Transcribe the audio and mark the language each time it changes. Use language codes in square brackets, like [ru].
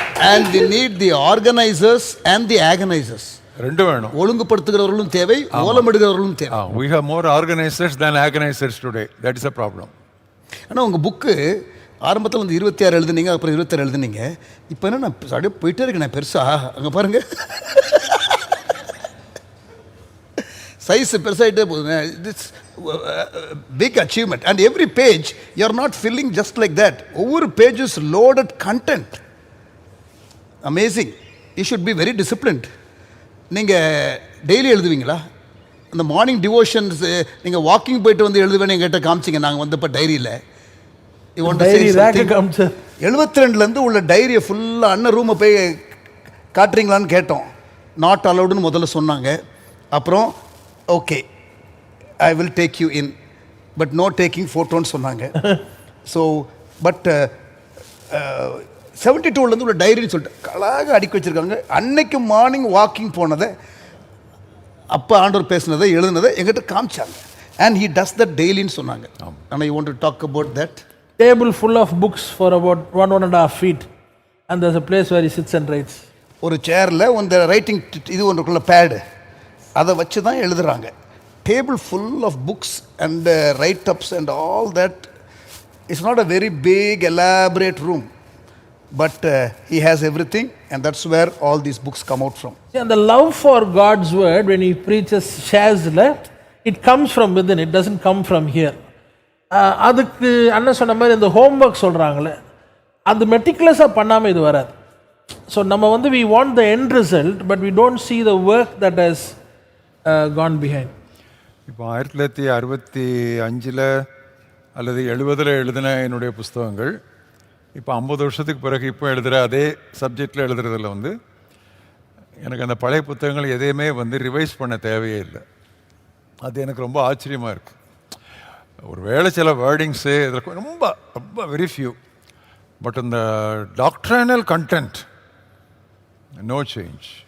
[en] And we need the organizers and the agonizers. [ta] ரெண்டு வேணும். ஒழுங்குபடுத்துகிறவர்களும் தேவை, ஓலமிடுகிறவர்களும் தேவை. [en] We have more organizers than agonizers today. That is a problem. [ta] ஆனால் உங்கள் book ஆரம்பத்தில் வந்து 26 எழுதுனீங்க, அப்புறம் 26 எழுதுனீங்க. இப்போ என்ன நான் அப்படியே போயிட்டே இருக்கேன் நான் பெருசா. அங்கே பாருங்க சைஸ் பெருசாகிட்டே போகுதுங்க. [en] It's big achievement. And every page you are not filling just like that. ஒவ்வொரு page is loaded content. Amazing. You should be very disciplined. [ta] நீங்கள் டெய்லி எழுதுவீங்களா? அந்த மார்னிங் டிவோஷன்ஸ் நீங்கள் வாக்கிங் போயிட்டு வந்து எழுதுவேன்னு எங்கிட்ட காமிச்சிங்க. நாங்கள் வந்து இப்போ டைரியில் 72 உள்ள டைரியை ஃபுல்லாக அண்ணன் ரூமை போய் காட்டுறீங்களான்னு கேட்டோம். [en] not அலவுடுன்னு [ta] முதல்ல சொன்னாங்க. அப்புறம் [en] Okay I will take you in but no taking ஃபோட்டோன்னு சொன்னாங்க. [ta] ஸோ பட் 72 உள்ள டைரின்னு சொல்லிட்டு அழகாக அடுக்கி வச்சுருக்காங்க. அன்னைக்கு மார்னிங் வாக்கிங் போனதை, அப்போ ஆண்டவர் பேசினதை, எழுதுனதை எங்கிட்ட காமிச்சாங்க. [en] and he does that டெய்லின்னு [ta] சொன்னாங்க. ஆனால் [en] You want to talk about that. Table full of books for about 1.5 feet, and there's a place where he sits and writes. [ta] ஒரு சேரில் இந்த ரைட்டிங் இது ஒன்றுக்குள்ள பேடு, அதை வச்சு தான் எழுதுகிறாங்க. [en] Table full of books and write ups and all that. It's not a very big elaborate room, but he has everything, and that's where all these books come out from. And the love for God's word, when he preaches, shares it comes from within. It doesn't come from here. [ta] அதுக்கு அண்ணன் சொன்ன மாதிரி இந்த homework சொல்கிறாங்களே, அது மெட்டிகுலஸாக பண்ணாமல் இது வராது. [en] so [ta] நம்ம வந்து [en] we want the end result, but we don't see the work that has gone behind. [ta] இப்போ 1965 அல்லது 70 எழுதின என்னுடைய புஸ்தகங்கள் இப்போ 50 வருஷத்துக்கு பிறகு இப்போ எழுதுகிற அதே சப்ஜெக்டில் எழுதுறதில் வந்து எனக்கு அந்த பழைய புத்தகங்கள் எதையுமே வந்து ரிவைஸ் பண்ண தேவையே இல்லை. அது எனக்கு ரொம்ப ஆச்சரியமாக இருக்குது. ஒரு வேளை சில வேர்டிங்ஸு இதில் ரொம்ப ரொம்ப [en] very few, [ta] பட் இந்த டாக்ட்ரினல் கண்டென்ட் [en] No change.